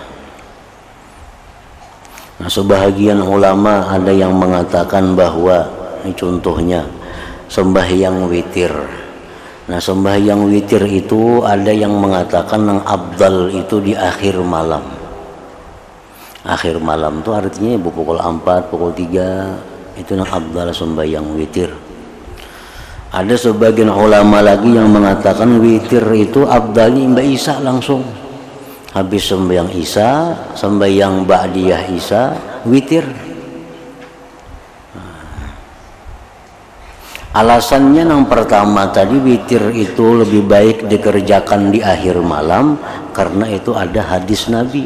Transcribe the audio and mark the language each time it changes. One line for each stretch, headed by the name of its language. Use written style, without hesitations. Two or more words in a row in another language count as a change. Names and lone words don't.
Indonesian: Nah sebahagian ulama ada yang mengatakan bahwa, ini contohnya sembahyang witir. Nah sembahyang witir itu ada yang mengatakan yang afdal itu di akhir malam. Akhir malam itu artinya pukul 4, pukul 3 itu yang afdal sembahyang witir. Ada sebagian ulama lagi yang mengatakan witir itu afdalnya Mbak Isya langsung. Habis sembahyang Isya, sembahyang ba'diyah Isya, witir. Alasannya yang pertama tadi, witir itu lebih baik dikerjakan di akhir malam karena itu ada hadis Nabi.